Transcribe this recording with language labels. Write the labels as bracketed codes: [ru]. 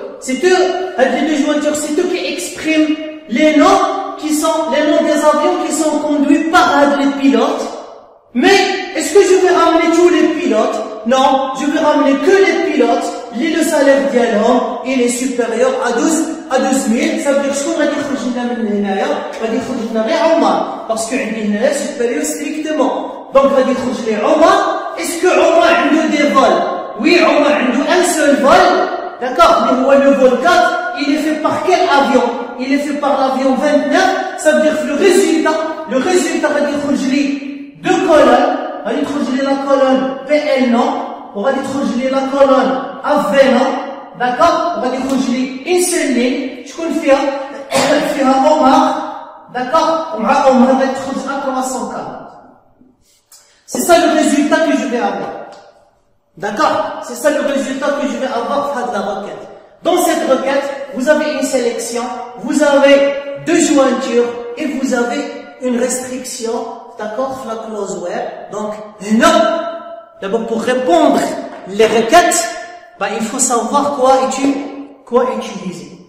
[fr] C'est eux, هاد les deux jointures, c'est eux qui expriment les noms des avions qui sont conduits par had les pilotes. Mais est-ce que je vais ramener tous les pilotes? Non, je vais ramener que les pilotes. Le salaire d'Yalhom, il est supérieur à 12 000. Ça veut dire que [ar] غادي يخرج لنا من هنايا غادي يخرج لنا غير عمر [fr] parce que [ar] عندي هنايا [fr] supérieur strictement. [ar] Donc غادي يخرج لي عمر. [fr] Est-ce que [ar] عمر عنده [fr] des vols? Oui, عمر عنده un seul vol. D'accord? Mais هو le vol 4, il est fait par quel avion? Il est fait par l'avion 29. Ça veut dire que le résultat [ar] غادي يخرج لي [fr] deux colonnes. [ar] غادي تخرج لي [fr] la colonne PL non [ar] وغادي تخرج لي [fr] la colonne AV non. D'accord? [ar] وغادي يخرج لي [fr] une seule ligne [ar] شكون فيها Omar. [fr] D'accord? [ar] ومع Omar غادي تخرج à 340. [fr] C'est ça le résultat que je vais avoir. D'accord? C'est ça le résultat que je vais avoir de la requête. Dans cette requête, vous avez une sélection, vous avez deux jointures et vous avez une restriction. D'accord? La clause where. Donc, non. D'abord, pour répondre les requêtes, il faut savoir quoi utiliser.